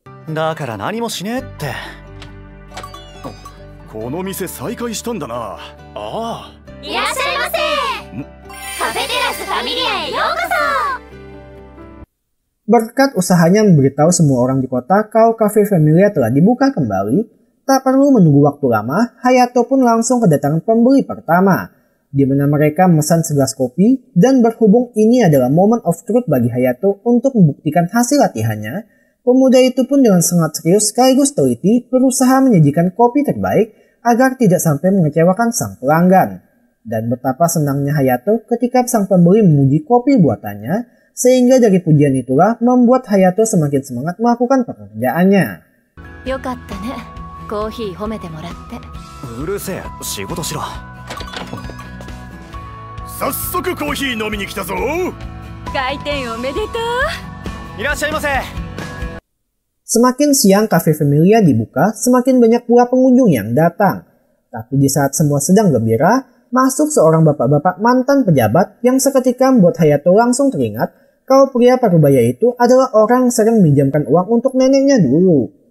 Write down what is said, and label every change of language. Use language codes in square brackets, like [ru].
[ja] だから何もしねえって。この店再開したんだな。ああ。いらっしゃいませ。カフェテラスファミリアへようこそ。 [id] Berkat usahanya memberitahu semua orang di kota kalau kafe Familia telah dibuka kembali, tak perlu menunggu waktu lama, Hayato pun langsung kedatangan pembeli pertama, di mana mereka memesan segelas kopi, dan berhubung ini adalah [en] moment of truth [id] bagi Hayato untuk membuktikan hasil latihannya, pemuda itu pun dengan sangat serius sekaligus teliti berusaha menyajikan kopi terbaik agar tidak sampai mengecewakan sang pelanggan. Dan betapa senangnya Hayato ketika sang pembeli memuji kopi buatannya, sehingga dari pujian itulah membuat Hayato semakin semangat melakukan pekerjaannya. [ja] よかったね、コーヒー褒めてもらって。うるせえ、仕事しろ。早速コーヒー飲みに来たぞ。開店おめでとう。いらっしゃいませ。 [id] Semakin siang Cafe Familia dibuka, semakin banyak pula pengunjung yang datang. Tapi di saat semua sedang gembira, masuk seorang bapak-bapak mantan pejabat yang seketika membuat Hayato langsung teringat kalau pria parubaya itu adalah orang yang sering meminjamkan uang untuk neneknya dulu.